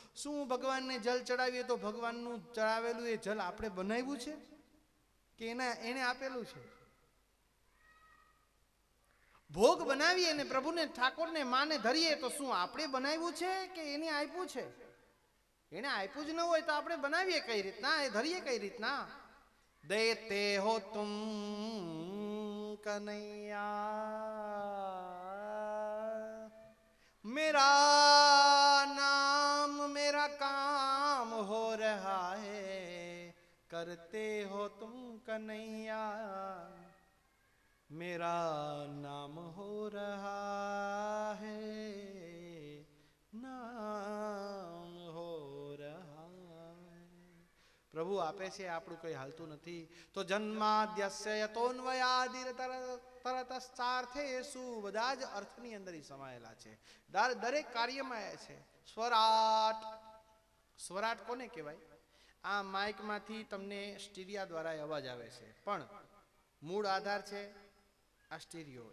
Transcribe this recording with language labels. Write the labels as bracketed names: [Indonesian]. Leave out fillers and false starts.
[Gujarati] શું ભગવાનને જલ ચડાવીએ તો ભગવાનનું ચડાવેલું એ જલ આપણે બનાવ્યું છે કે એને આપેલું છે? ભોગ બનાવીએ અને પ્રભુને ઠાકોરને માને ધરીએ તો શું આપણે બનાવ્યું છે કે એને આપ્યું છે? એને આપ્યું જ ન હોય તો આપણે બનાવીએ કઈ રીતના, એ ધરીએ કઈ રીતના? [Hindi] દેતે હો તુમ કનૈયા, मेरा नाम मेरा काम हो रहा है, करते हो तुम कन्हैया, मेरा नाम हो रहा है, नाम हो रहा है. [Gujarati] પ્રભુ આપે છે, આપણું કંઈ હાલતું નથી. તો [Sanskrit] જન્માદ્યસ્ય યતોન્વયાદિર તરતશ્ચાર્થેષુ, [Gujarati] બધા જ અર્થની અંદર સમાયેલા છે. દરેક કાર્યમાં એ છે. સ્વરાટ, સ્વરાટ કોને કહેવાય? આ માઇકમાંથી તમને સ્ટીરિયા દ્વારા અવાજ આવે છે, પણ મૂળ આધાર છે આ સ્ટીરિયો.